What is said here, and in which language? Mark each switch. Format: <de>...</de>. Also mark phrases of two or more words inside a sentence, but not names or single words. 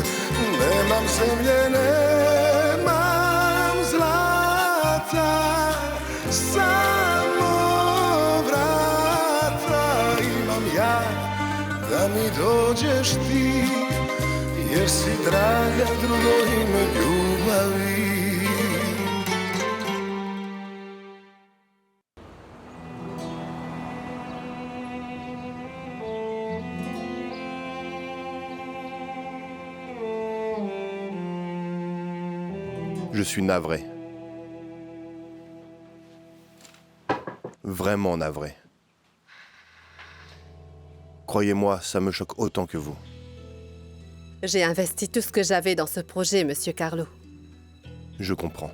<hr>Nemam zemlje, nemam zlata, samo vrata imam ja, da mi dođeš ti, jer si draga drugo ime ljubavi.</hr> <fr>Je suis navré. Vraiment navré. Croyez-moi, ça me choque autant que vous. J'ai investi tout ce que j'avais dans ce projet, Monsieur Carlo. Je comprends.</fr>